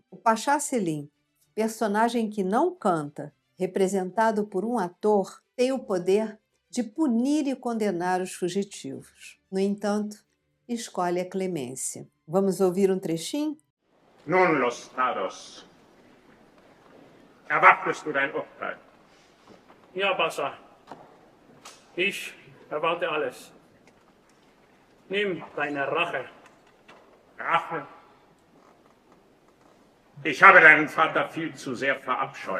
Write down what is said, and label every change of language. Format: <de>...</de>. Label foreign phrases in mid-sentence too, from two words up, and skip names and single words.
<pt>O Pachá Selim, personagem que não canta, representado por um ator, tem o poder de punir e condenar os fugitivos. No entanto, escolhe a clemência. Vamos ouvir um trechinho?</pt> <de>Nun, Lostados, erwartest du dein Urteil? Ja, Pascha. Ich erwarte alles. Nimm deine Rache. Rache? Ich habe deinen Vater viel zu sehr verabscheut.</de>